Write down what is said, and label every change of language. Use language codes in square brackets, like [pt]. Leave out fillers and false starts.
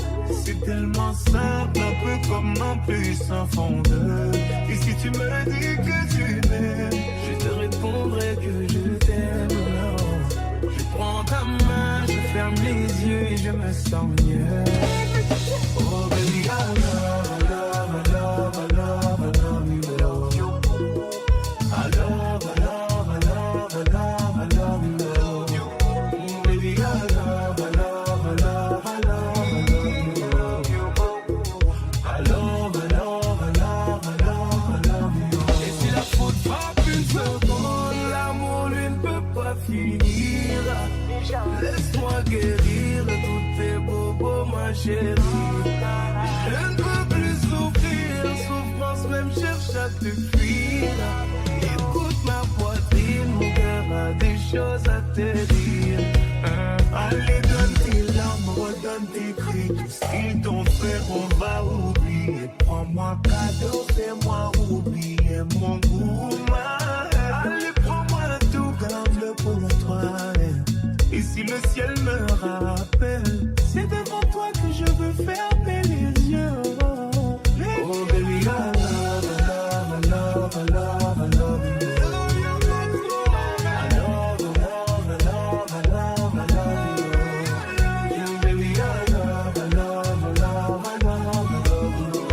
[fr] C'est tellement simple, un peu comme un puissant fondeur. Et si tu me dis que tu m'aimes, je te répondrai que je t'aime. Je prends ta main, je ferme les yeux et je me sens mieux. [en] Oh baby, I love, I love, I love, I love, I love you. I love, I love, I love, I love, I love you. Baby, I love, I love, I love, I love, I love you. I love, I love, I love, I love, I love you. [fr] Et si la faute frappe une seconde, l'amour lui ne peut pas finir. Laisse-moi guérir tous tes bobos, ma chérie. Je ne peux plus souffrir, souffrance même cherche à te fuir. Écoute ma poitrine, mon cœur a des choses à te dire. Allez, donne tes larmes, redonne tes cris. Tout ce qu'ils t'ont fait, on va oublier. Prends-moi cadeau, fais-moi oublier mon gourmand. Allez, prends-moi tout, garde-le pour toi. Et si le ciel me rappelle, c'est devant toi que je veux fermer les yeux. [en] Oh baby, I love, I love, I love, I love, I love you. I love, I love, I love, I love, I love you. Baby, I love, I love, I love, I love, I love you.